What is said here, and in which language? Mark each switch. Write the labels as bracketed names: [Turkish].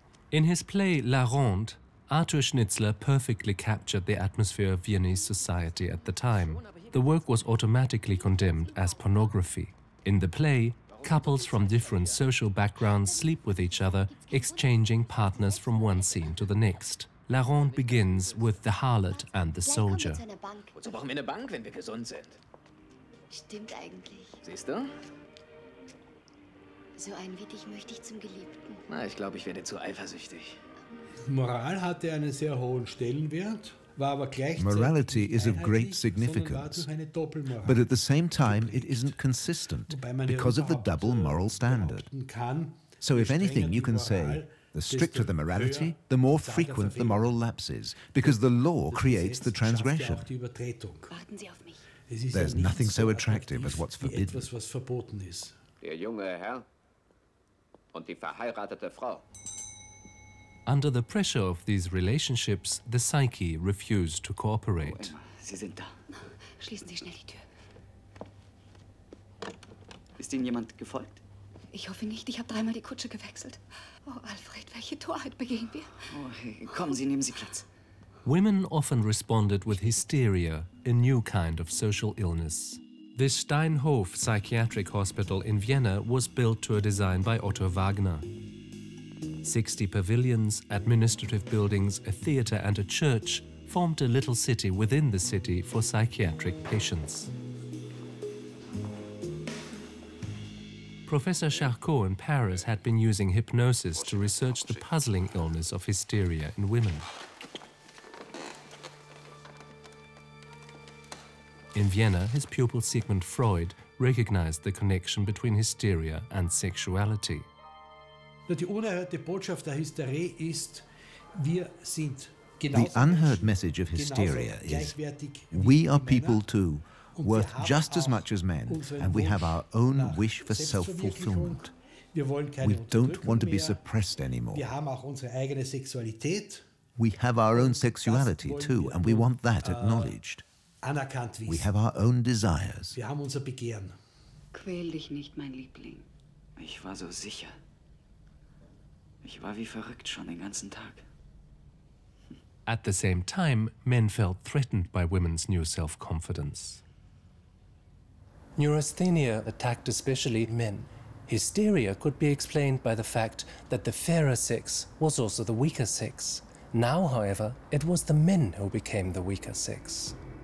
[English] In his play La Ronde, Arthur Schnitzler perfectly captured the atmosphere of Viennese society at the time. The work was automatically condemned as pornography. In the play, couples from different social backgrounds sleep with each other, exchanging partners from one scene to the next. La Ronde begins with the harlot and the soldier. [German] Wozu brauchen wir eine Bank, wenn wir gesund sind? Stimmt eigentlich. Siehst du? So einen wie dich möchte ich zum Geliebten. Na, ich glaube, ich werde zu eifersüchtig. Moral hatte einen sehr hohen Stellenwert, war aber gleichzeitig [English] morality is of great significance, but at the same time it isn't consistent because of the double moral standard. So if anything, you can say, the stricter the morality, the more frequent the moral lapses, because the law creates the transgression. There's nothing so attractive as what's forbidden. [German] Der junge Herr und die verheiratete Frau. [English] Under the pressure of these relationships, the psyche refused to cooperate. [German] Sie sind da. Schließen Sie schnell die Tür. Ist Ihnen jemand gefolgt? Ich hoffe nicht, ich habe dreimal die Kutsche gewechselt. Oh, Alfred, welche Torheit begehen wir? Oh, kommen Sie, nehmen Sie Platz. [English] Women often responded with hysteria, a new kind of social illness. The Steinhof psychiatric hospital in Vienna was built to a design by Otto Wagner. 60 pavilions, administrative buildings, a theatre and a church formed a little city within the city for psychiatric patients. Professor Charcot in Paris had been using hypnosis to research the puzzling illness of hysteria in women. In Vienna, his pupil Sigmund Freud recognized the connection between hysteria and sexuality. [German] Die unerhörte Botschaft der Hysterie ist, wir sind [English] the unheard message of hysteria is, we are people too, worth just as much as men, and we have our own wish for self-fulfillment. We don't want to be suppressed anymore. We have our own sexuality too, and we want that acknowledged. We have our own desires. [German] Quäl dich nicht, mein Liebling. Ich war so sicher. Ich war wie verrückt schon den ganzen Tag. [English] At the same time, men felt threatened by women's new self-confidence. Neurasthenia attacked especially men. Hysteria could be explained by the fact that the fairer sex was also the weaker sex. Now, however, it was the men who became the weaker sex.